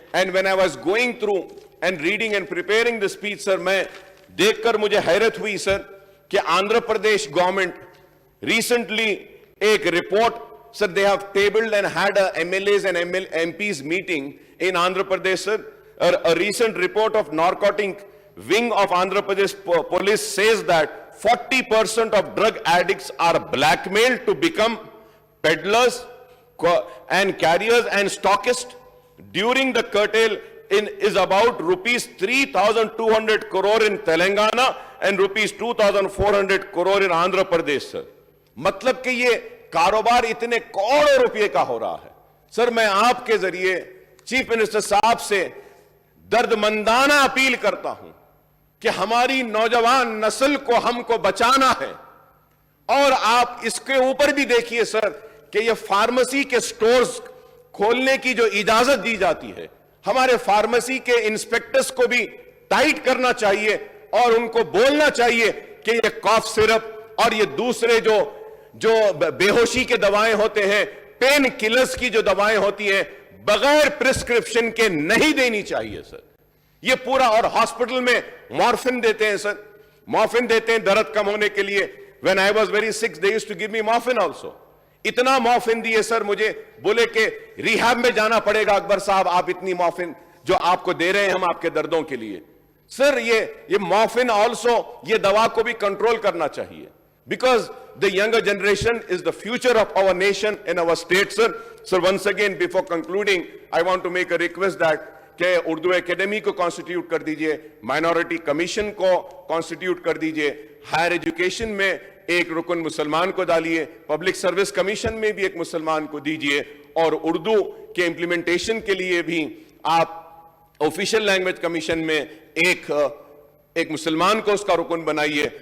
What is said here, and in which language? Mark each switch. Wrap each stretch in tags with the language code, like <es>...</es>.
<en>and when I was going through and reading and preparing the speech sir,</en> <ur>میں دیکھ کر مجھے حیرت ہوئی سر کہ آندھرا پردیش گورنمنٹ ریسنٹلی ایک report sir</ur> <en>they have tabled and had a MLAs and MPs meeting in Andhra Pradesh sir. A recent report of narcotic wing of Andhra Pradesh police says that 40% of drug addicts are blackmailed to become peddlers and carriers and stockists. During the curtail is about rupees 3,200 crore in Telangana and rupees 2,400 crore in Andhra Pradesh sir.</en> <ur>مطلب کہ یہ کاروبار اتنے کروڑوں روپے کا ہو رہا ہے. سر میں آپ کے ذریعے چیف منسٹر صاحب سے درد مندانہ اپیل کرتا ہوں کہ ہماری نوجوان نسل کو ہم کو بچانا ہے. اور آپ اس کے اوپر بھی دیکھیے سر کہ یہ فارمیسی کے سٹورز کھولنے کی جو اجازت دی جاتی ہے، ہمارے فارمیسی کے انسپیکٹرز کو بھی ٹائٹ کرنا چاہیے اور ان کو بولنا چاہیے کہ یہ کاف سرپ اور یہ دوسرے جو بے ہوشی کے دوائیں ہوتے ہیں پین کلرز کی جو دوائیں ہوتی ہیں بغیر پرسکرپشن کے نہیں دینی چاہیے سر. یہ پورا, اور ہاسپٹل میں مورفن دیتے ہیں سر, مورفن دیتے ہیں درد کم ہونے کے لیے.</ur> <en>when I was very sick they used to give me morphine also.</en> <ur>اتنا مورفن دیے سر مجھے, بولے کہ ریہاب میں جانا پڑے گا اکبر صاحب, آپ اتنی مورفن جو آپ کو دے رہے ہیں ہم آپ کے دردوں کے لیے. سر یہ مورفن آلسو, یہ دوا کو بھی کنٹرول کرنا چاہیے,</ur> <en>because the younger generation is the future of our nation and our state, sir. So once again, before concluding, I want to make a request that</en> <ur>کہ اردو اکیڈمی کو کانسٹیٹیوٹ کر دیجئے, مائنورٹی کمیشن کو constituted کر دیجئے, higher education میں ایک رکن مسلمان کو ڈالیے, پبلک سروس کمیشن میں بھی ایک مسلمان کو دیجئے, اور اردو کے امپلیمنٹیشن کے لیے بھی آپ آفیشیل لینگویج کمیشن میں ایک مسلمان کو اس کا رکن بنائیے.</ur>